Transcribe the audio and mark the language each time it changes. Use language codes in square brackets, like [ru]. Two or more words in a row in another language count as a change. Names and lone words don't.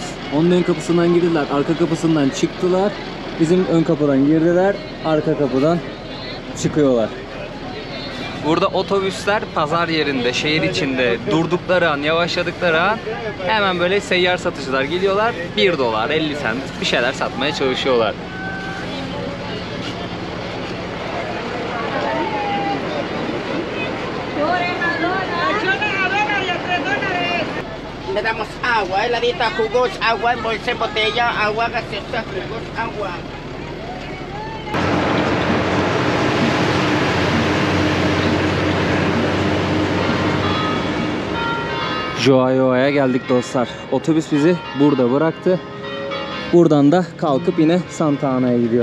[tr] Onun ön kapısından girdiler, arka kapısından çıktılar. Bizim ön kapıdan girdiler, arka kapıdan çıkıyorlar. Burada otobüsler pazar yerinde, şehir içinde durdukları an, yavaşladıkları an hemen böyle seyyar satıcılar geliyorlar. 1 dolar 50 sent bir şeyler satmaya çalışıyorlar. [es] Le damos agua, heladita, jugos, agua en bolsa, en botella, agua gaseosa, jugos, agua. [tr] Huayua'ya geldik dostlar. Otobüs bizi burada bıraktı. Buradan da kalkıp yine Santa Ana'ya gidiyor.